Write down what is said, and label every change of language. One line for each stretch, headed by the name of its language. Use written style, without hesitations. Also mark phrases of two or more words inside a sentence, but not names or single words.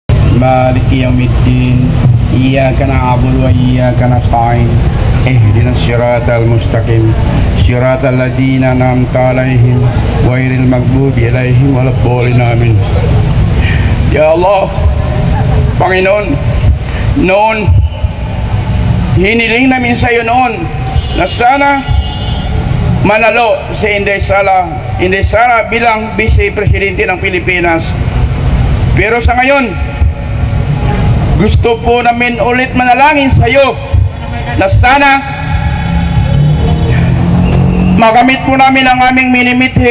Arabic: مالك يوم الدين إياك نعبد وإياك نستعين اهدنا الصراط المستقيم صراط الذين أنعمت عليهم غير المغضوب عليهم ولا الضالين آمين. يا الله,
Filipino: Panginoon, noon hiniling namin sa iyo noon na sana manalo si Inday Sara bilang Vice Presidente ng Pilipinas. Pero sa ngayon, gusto po namin ulit manalangin sa iyo na sana makamit po namin ang aming minimithi.